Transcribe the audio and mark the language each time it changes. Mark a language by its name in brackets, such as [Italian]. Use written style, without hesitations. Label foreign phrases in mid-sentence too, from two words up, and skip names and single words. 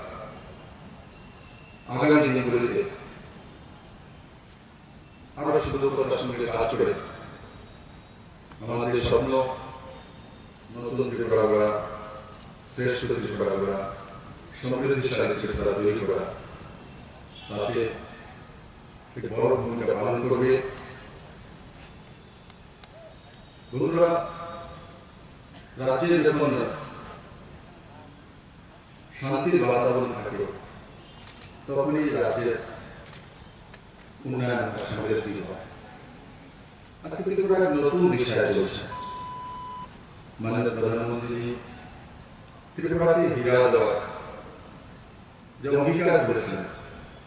[Bangla] আগামী দিনগুলিতে আরো সুদক্ষতার সঙ্গে কাজ করে আমাদের স্বপ্ন নতুন ত্রিপুরা গড়া শ্রেষ্ঠ ত্রিপুরা গড়া সমৃদ্ধিশালী ত্রিপুরা তৈরি করা তাতে এক বড় ভূমিকা পালন করবে বন্ধুরা রাজ্যে যখন শান্তির বাতাবরণ থাকে তখনই রাজ্যের উন্নয়ন সমৃদ্ধি হয় আজকে ত্রিপুরা নতুন দিশায় চলছে মাননীয় প্রধানমন্ত্রী ত্রিপুরাকে হীরা দেওয়ার যে অঙ্গীকার করেছেন